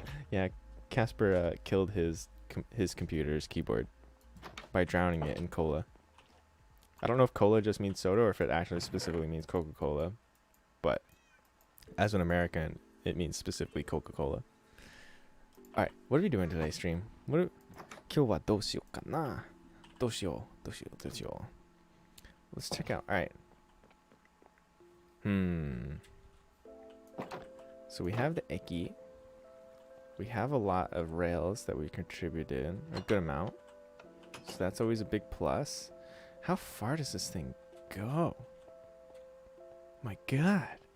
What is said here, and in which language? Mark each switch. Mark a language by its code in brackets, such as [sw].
[en] Yeah, Casper killed his computer's keyboard by drowning it in cola. I don't know if cola just means soda or if it actually specifically means Coca-Cola, but as an American, it means specifically Coca-Cola. All right, what are we doing today, stream? [ja] 今日はどうしようかな? どうしよう. [en] Let's check out. All right. So we have the Eki. We have a lot of rails that we contributed, a good amount. So that's always a big plus. How far does this thing go? My God.